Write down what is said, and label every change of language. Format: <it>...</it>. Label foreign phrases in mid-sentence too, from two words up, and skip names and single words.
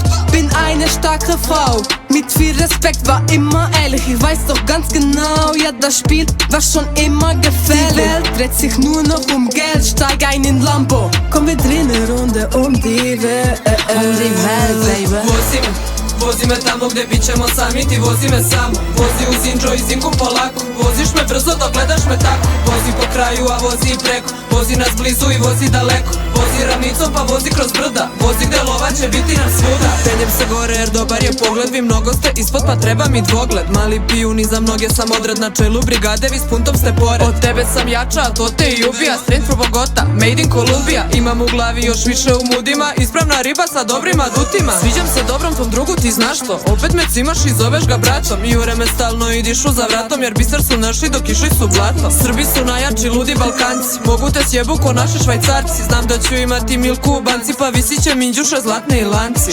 <de>Bin eine starke Frau, mit viel Respekt, war immer ehrlich. Ich weiß doch ganz genau, ja das Spiel war schon immer gefährlich. Die Welt dreht sich nur noch um Geld, steig ein in Lambo. Komm, wir drehen eine Runde um die Welt. Baby.</de> <sr>Vozi me tamo gde bit ćemo sami, ti vozi me samo. Vozi uz Inđo i Zinku polako. Voziš me brzo dok gledaš me tako. Vozi po kraju, a vozi i preko. Vozi nas blizu i vozi daleko. Vozi ravnicom pa vozi kroz brda. Vozi gde lova će biti nam svuda. Penjem se gore jer dobar je pogled. Vi mnogo ste ispod pa treba mi dvogled. Mali pijuni za mnoge sam odred. Na čelu brigade vi s puntom ste pored. Od tebe sam jača, a to te i ubija.</sr> <en>Strength from Bogota, made in Columbia.</en> <sr>Imam u glavi još više u mudima. Ispravna riba sa dobrim adutima. Sviđam se dobrom tom drugu, ti znaš to. Opet me cimaš i zoveš ga braćom. Jure me stalno i dišu za vratom. Jer biser su naši dok išli su blatom. Srbi su najjači, ludi Balkanci. Mogu te sjebu ko naši Švajcarci. Znam da ću imati milku u banci, pa visit će minđuše zlatne i lanci.</sr>